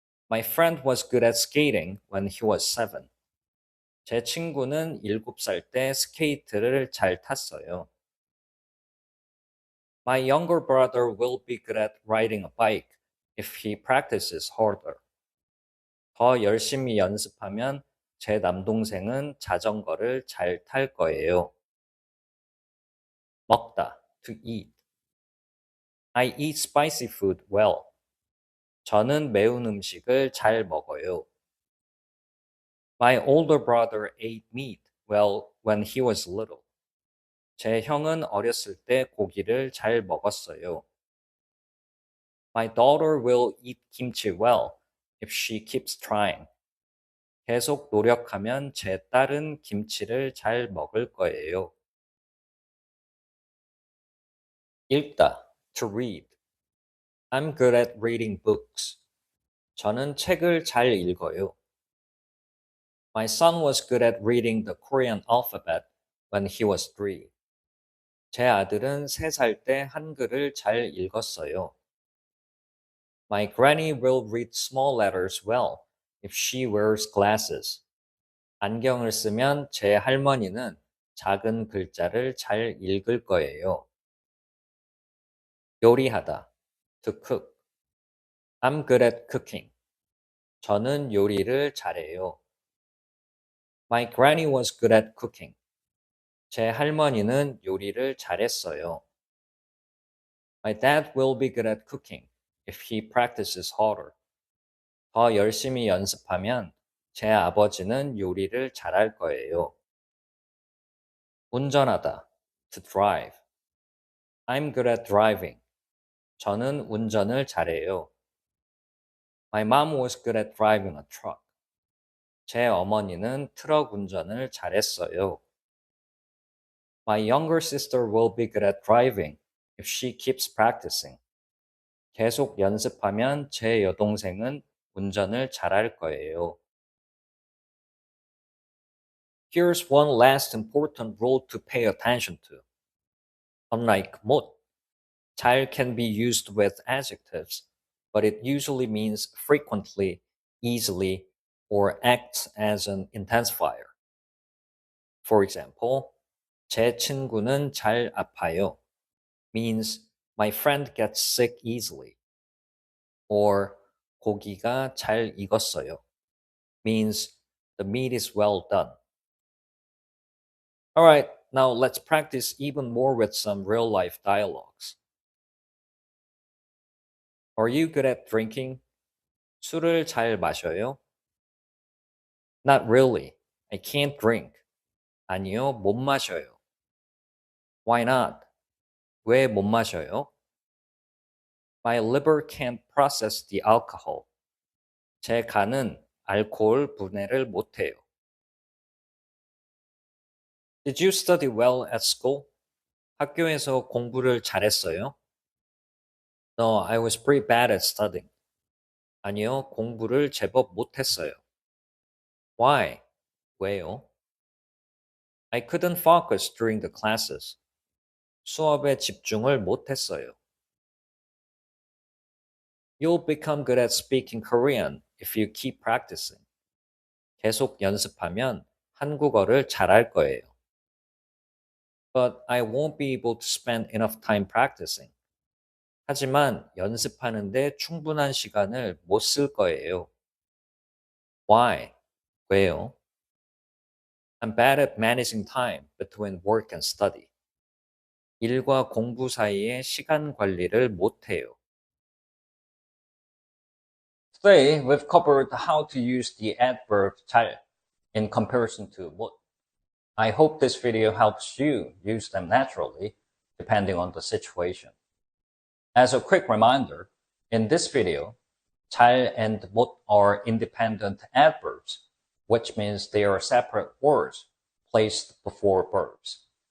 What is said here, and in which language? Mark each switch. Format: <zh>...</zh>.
<en>My friend was good at skating when he was 7.</en> <ko>제 친구는 7살 때 스케이트를 잘 탔어요.</ko> <en>My younger brother will be good at riding a bike if he practices harder.</en> <ko>더 열심히 연습하면 제 남동생은 자전거를 잘 탈 거예요.</ko> <en>먹다, to eat. I eat spicy food well.</en> <ko>저는 매운 음식을 잘 먹어요.</ko> <en>My older brother ate meat well when he was little.</en> <ko>제 형은 어렸을 때 고기를 잘 먹었어요.</ko> <en>My daughter will eat kimchi well if she keeps trying.</en> <ko>계속 노력하면 제 딸은 김치를 잘 먹을 거예요.</ko> <en>읽다, to read. I'm good at reading books.</en> <ko>저는 책을 잘 읽어요.</ko> <en>My son was good at reading the Korean alphabet when he was 3.</en> <ko>제 아들은 3살 때 한글을 잘 읽었어요.</ko> <en>My granny will read small letters well if she wears glasses.</en> <ko>안경을 쓰면 제 할머니는 작은 글자를 잘 읽을 거예요.</ko> <en>요리하다. To cook. I'm good at cooking.</en> <ko>저는 요리를 잘해요.</ko> <en>My granny was good at cooking.</en> <ko>제 할머니는 요리를 잘했어요.</ko> <en>My dad will be good at cooking if he practices harder.</en> <ko>더 열심히 연습하면 제 아버지는 요리를 잘할 거예요.</ko> <en>운전하다. To drive. I'm good at driving.</en> <ko>저는 운전을 잘해요.</ko> <en>My mom was good at driving a truck.</en> <ko>제 어머니는 트럭 운전을 잘했어요.</ko> <en>My younger sister will be good at driving if she keeps practicing.</en> <ko>계속 연습하면 제 여동생은 운전을 잘할 거예요.</ko> <en>Here's one last important rule to pay attention to. Unlike 못, 잘 can be used with adjectives, but it usually means frequently, easily, or acts as an intensifier. For example,</en> <ko>제 친구는 잘 아파요</ko> <en>means my friend gets sick easily. Or</en> <ko>고기가 잘 익었어요</ko> <en>means the meat is well done. All right, now let's practice even more with some real life dialogues. Are you good at drinking?</en> <ko>술을 잘 마셔요?</ko> <en>Not really. I can't drink.</en> <ko>아니요, 못 마셔요.</ko> <en>Why not?</en> <ko>왜 못 마셔요?</ko> <en>My liver can't process the alcohol.</en> <ko>제 간은 알코올 분해를 못해요.</ko> <en>Did you study well at school?</en> <ko>학교에서 공부를 잘했어요?</ko> <en>No, I was pretty bad at studying.</en> <ko>아니요, 공부를 제법 못했어요.</ko> <en>Why?</en> <ko>왜요?</ko> <en>I couldn't focus during the classes.</en> <ko>수업에 집중을 못했어요.</ko> <en>You'll become good at speaking Korean if you keep practicing.</en> <ko>계속 연습하면 한국어를 잘할 거예요.</ko> <en>But I won't be able to spend enough time practicing.</en> <ko>하지만 연습하는데 충분한 시간을 못 쓸 거예요.</ko> <en>Why?</en> <ko>왜요?</ko> <en>I'm bad at managing time between work and study.</en> <ko>일과 공부 사이에 시간 관리를 못해요.</ko> <en>Today, we've covered how to use the adverb 잘 in comparison to 못. I hope this video helps you use them naturally, depending on the situation. As a quick reminder, in this video, 잘 and 못 are independent adverbs, which means they are separate words placed before verbs.</en>